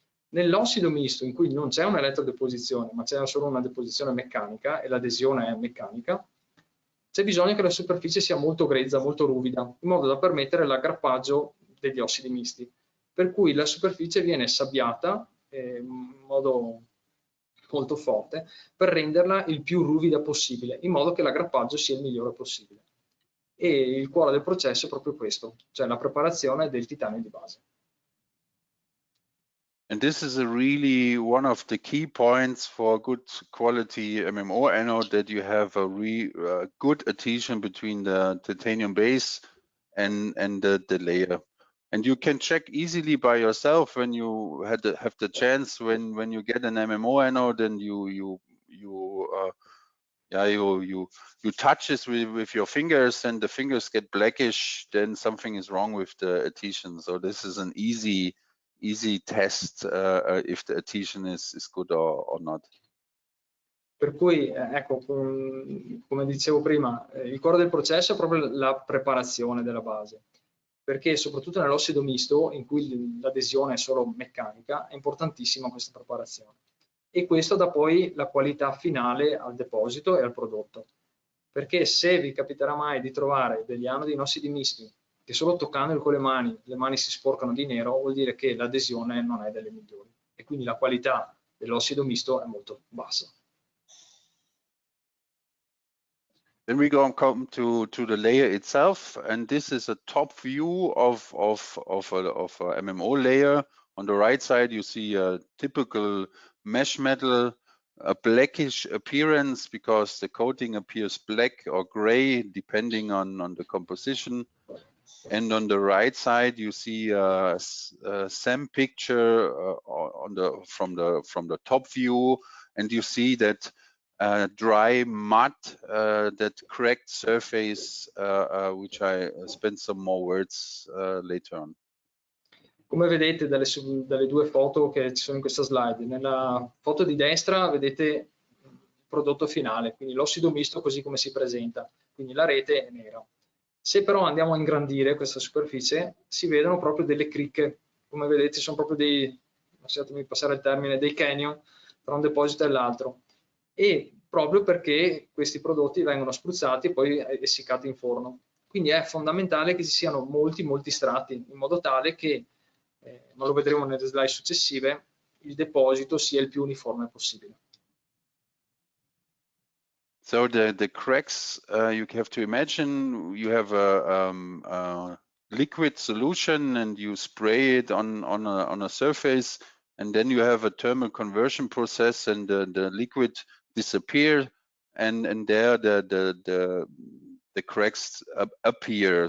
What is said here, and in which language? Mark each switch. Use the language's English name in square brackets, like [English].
[Italian] Nell'ossido misto, in cui non c'è un'elettrodeposizione ma c'è solo una deposizione meccanica e l'adesione è meccanica, c'è bisogno che la superficie sia molto grezza, molto ruvida, in modo da permettere l'aggrappaggio degli ossidi misti, per cui la superficie viene sabbiata in modo molto forte per renderla il più ruvida possibile, in modo che l'aggrappaggio sia il migliore possibile. E il cuore del processo è proprio questo, cioè la preparazione del titanio di base. [English] And this is really one of the key points for good quality MMO anode, that you have a good adhesion between the titanium base and the layer. And you can check easily by yourself when you have the chance, when you get an MMO anode and you touch it with your fingers and the fingers get blackish, then something is wrong with the adhesion. So this is an easy test if the adhesion is good or not. [Italian] Per cui, ecco, come dicevo prima, il cuore del processo è proprio la preparazione della base, perché soprattutto nell'ossido misto, in cui l'adesione è solo meccanica, è importantissima questa preparazione. E questo dà poi la qualità finale al deposito e al prodotto. Perché se vi capiterà mai di trovare degli anodi in ossidi misti che solo toccandoli con le mani si sporcano di nero, vuol dire che l'adesione non è delle migliori e quindi la qualità dell'ossido misto è molto bassa. [English] Then we come to the layer itself, and this is a top view of a MMO layer. On the right side, you see a typical mesh metal, a blackish appearance because the coating appears black or gray depending on the composition. And on the right side, you see a SEM picture from the top view, and you see that dry mud, that cracked surface, which I spend some more words later on. [Italian] Come vedete dalle due foto che ci sono in questa slide, nella foto di destra vedete il prodotto finale, quindi l'ossido misto così come si presenta, quindi la rete è nera. Se però andiamo a ingrandire questa superficie, si vedono proprio delle cricche, come vedete sono proprio dei, lasciatemi passare il termine, dei canyon tra un deposito e l'altro, e proprio perché questi prodotti vengono spruzzati e poi essiccati in forno. Quindi è fondamentale che ci siano molti strati, in modo tale che, ma lo vedremo nelle slide successive, il deposito sia il più uniforme possibile. [English] So the cracks, you have to imagine you have a liquid solution and you spray it on a surface, and then you have a thermal conversion process, and the liquid disappear, and there the cracks appear.